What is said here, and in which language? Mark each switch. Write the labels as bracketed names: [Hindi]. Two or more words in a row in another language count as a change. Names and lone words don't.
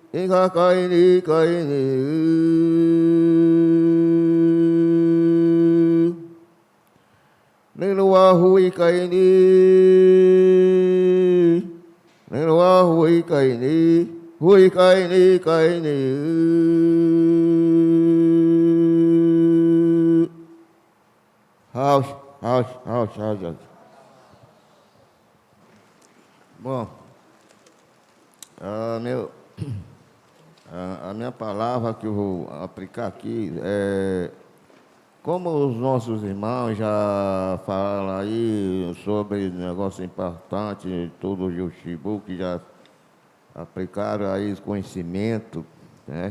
[Portuguese] nenua hui kai ni nenua hui kai ni House. Bom, a minha palavra que eu vou aplicar aqui é como os nossos irmãos já falaram aí sobre negócio importante, tudo de Oxibu, que já aplicaram aí conhecimento, né?